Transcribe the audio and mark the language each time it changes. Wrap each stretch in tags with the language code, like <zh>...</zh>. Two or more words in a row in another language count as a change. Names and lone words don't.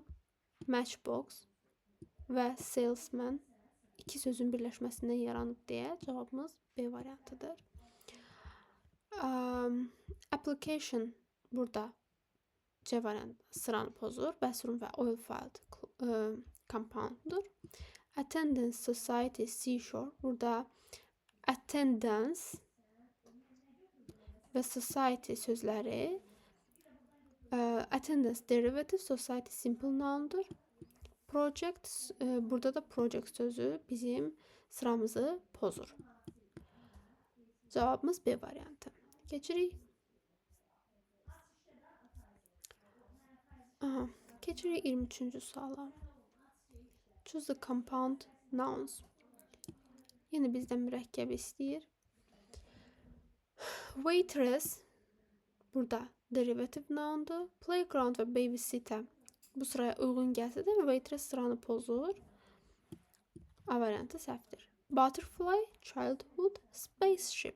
<az>Matchbox və salesman iki sözün birləşməsindən yaranıb deyə cavabımız B variantıdır. Application burada C variantı sıranı pozur. Bathroom və oil-filled compounddur.</az> <en>Attendance, society, seashore.</en> <az>Burada attendance və society sözləri</az> <en>attendance derivative, society simple noundur.</en> <az>Project, burada da project sözü bizim sıramızı pozur. Cavabımız B variantı. Keçirik. Aha, keçirik 23-cü suala.</az> <en>Choose the compound nouns.</en> <az>Yine bizdən mürəkkəb istəyir. Waitress burada</az> <en>derivative noundur.</en> <az>Playground və babysitter bu sıraya uyğun gəlsə də waitress sıranı pozur. A variantı səhvdir.</az> <en>Butterfly, childhood, spaceship.</en>